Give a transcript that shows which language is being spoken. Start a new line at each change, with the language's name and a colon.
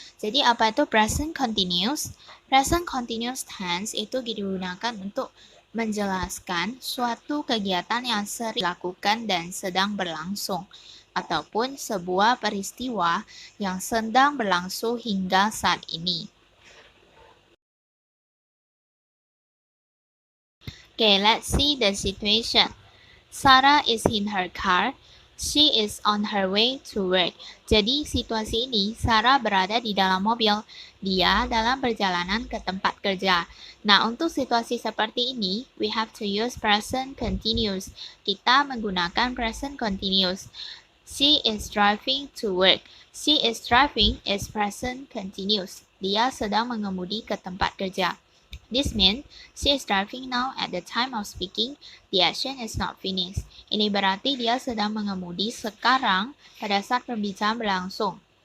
Indonesian: Jadi apa itu present continuous? Present continuous tense itu digunakan untuk menjelaskan suatu kegiatan yang sering dilakukan dan sedang berlangsung, ataupun sebuah peristiwa yang sedang berlangsung hingga saat ini.
English: Okay, let's see the situation. Sarah is in her car. She is on her way to work.
Indonesian: Jadi situasi ini Sarah berada di dalam mobil. Dia dalam perjalanan ke tempat kerja. Nah, untuk situasi seperti ini,
English: we have to use present continuous.
Indonesian: Kita menggunakan present continuous.
English: She is driving to work. She is driving is present continuous.
Indonesian: Dia sedang mengemudi ke tempat kerja.
English: This means she is driving now at the time of speaking. The action is not finished.
Indonesian: Ini berarti dia sedang mengemudi sekarang pada saat pembicaraan berlangsung.